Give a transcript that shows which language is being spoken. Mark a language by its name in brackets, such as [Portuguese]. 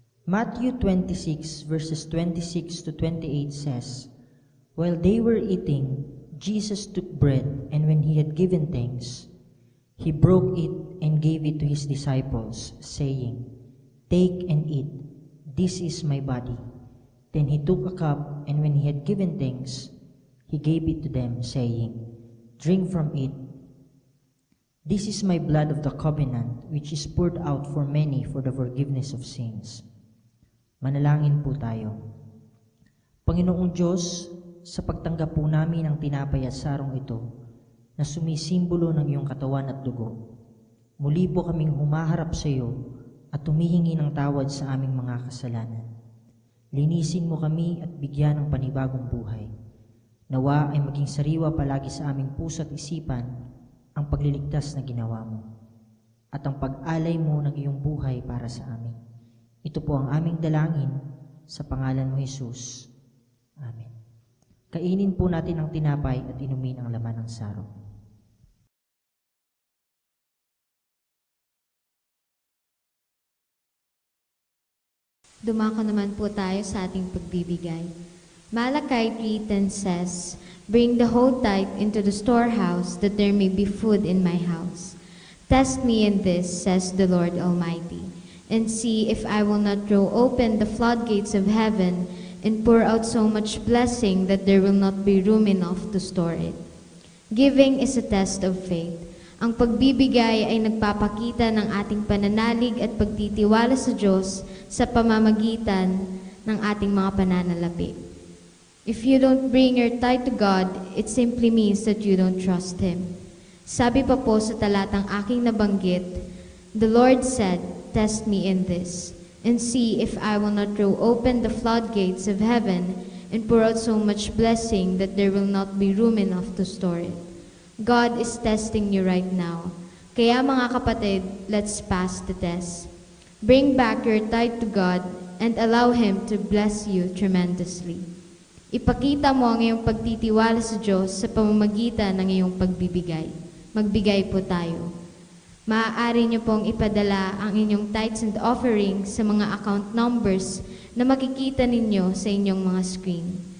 [English] Matthew 26 verses 26 to 28 says, "While they were eating, Jesus took bread, and when he had given thanks, he broke it and gave it to his disciples, saying, 'Take and eat, this is my body.' Then he took a cup, and when he had given thanks, he gave it to them, saying, 'Drink from it. This is my blood of the covenant, which is poured out for many for the forgiveness of sins." [Filipino] Manalangin po tayo. Panginoong Diyos, sa pagtanggap po namin ng tinapay at sarong ito, na sumisimbolo ng iyong katawan at dugo, muli po kaming humaharap sa iyo at humihingi ng tawad sa aming mga kasalanan. Linisin mo kami at bigyan ng panibagong buhay. Nawa ay maging sariwa palagi sa aming puso at isipan ang pagliligtas na ginawa mo at ang pag-alay mo ng iyong buhay para sa amin. Ito po ang aming dalangin sa pangalan mo, Jesus. Amen. Kainin po natin ang tinapay at inumin ang laman ng sarong. Dumako naman po tayo sa ating pagbibigay. [English] Malachi 3:10 says, "Bring the whole tithe into the storehouse, that there may be food in my house. Test me in this, says the Lord Almighty, and see if I will not throw open the floodgates of heaven and pour out so much blessing that there will not be room enough to store it." Giving is a test of faith. [Filipino] Ang pagbibigay ay nagpapakita ng ating pananalig at pagtitiwala sa Diyos sa pamamagitan ng ating mga pananalapi. [English] If you don't bring your tithe to God, it simply means that you don't trust Him. [Filipino] Sabi pa po sa talatang aking nabanggit, [English] the Lord said, "Test me in this, and see if I will not throw open the floodgates of heaven and pour out so much blessing that there will not be room enough to store it." God is testing you right now. [Filipino] Kaya mga kapatid, [English] let's pass the test. Bring back your tithe to God and allow Him to bless you tremendously. [Filipino] Ipakita mo ang iyong pagtitiwala sa Diyos sa pamamagitan ng iyong pagbibigay. Magbigay po tayo. Maaari niyo pong ipadala ang inyong [English] tithes and offerings [Filipino] sa mga account numbers na makikita ninyo sa inyong mga screen.